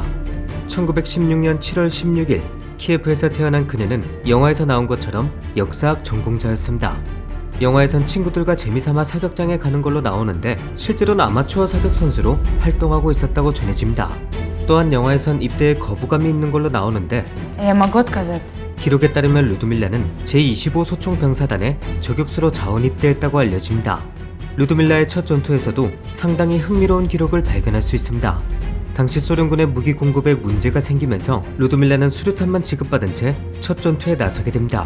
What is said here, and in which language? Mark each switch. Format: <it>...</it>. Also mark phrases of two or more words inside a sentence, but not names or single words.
<ko>1916년 7월 16일 키예프에서 태어난 그녀는 영화에서 나온 것처럼 역사학 전공자였습니다. 영화에선 친구들과 재미삼아 사격장에 가는 걸로 나오는데 실제로는 아마추어 사격 선수로 활동하고 있었다고 전해집니다. 또한 영화에선 입대에 거부감이 있는 걸로 나오는데</ko> <ru>Я могу отказаться.</ru> <ko>기록에 따르면 루드밀라는 제25 소총병사단에 저격수로 자원 입대했다고 알려집니다. 루드밀라의 첫 전투에서도 상당히 흥미로운 기록을 발견할 수 있습니다. 당시 소련군의 무기 공급에 문제가 생기면서 루드밀라는 수류탄만 지급받은 채 첫 전투에 나서게 됩니다.</ko>